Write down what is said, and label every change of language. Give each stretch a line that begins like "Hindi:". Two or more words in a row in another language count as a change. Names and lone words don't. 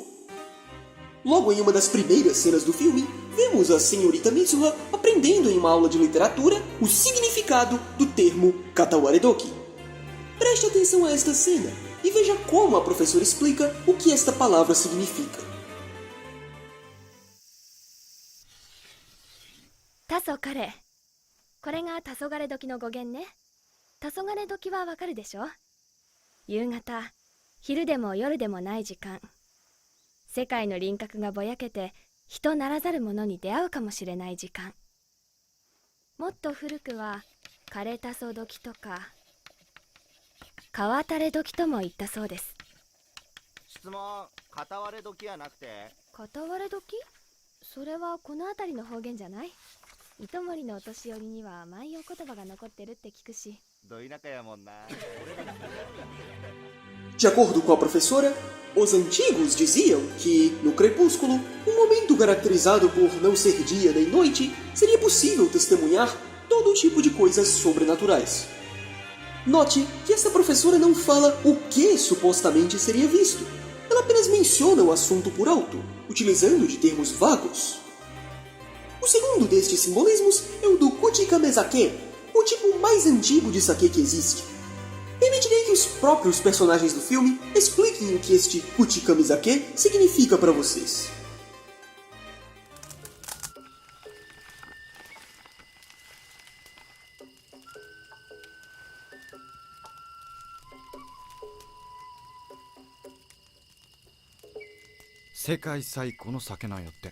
Portuguese: Logo em uma das primeiras cenas do filme, vemos a senhorita Mitsuha aprendendo em uma aula de literatura o significado do termo Katawaredoki. Preste atenção a esta cena e veja como a professora explica o que esta palavra significa.
Japanese: Tasokare. これが黄昏時の語源ね。黄昏時はわかるでしょ？夕方、昼でも夜でもない時間。世界の輪郭がぼやけて人ならざるものに出会うかもしれない時間。もっと古くは枯れたそ時とか川垂れ時とも言ったそうです。質問、片割れ時はなくて？片割れ時？それはこの辺りの方言じゃない？糸森のお年寄りには万葉言葉が残ってるって聞くし。ど田舎やもんな。
Portuguese: De acordo com a professora, os antigos diziam que, no crepúsculo, um momento caracterizado por não ser dia nem noite, seria possível testemunhar todo tipo de coisas sobrenaturais. Note que essa professora não fala o que supostamente seria visto. Ela apenas menciona o assunto por alto, utilizando de termos vagos. O segundo destes simbolismos é o do Kuchikamezake, o tipo mais antigo de sake que existe. Permitirei que os próprios personagens do filme expliquem o que este Kuchikamezake significa para vocês.
Japanese: "世界最古の酒なんよって。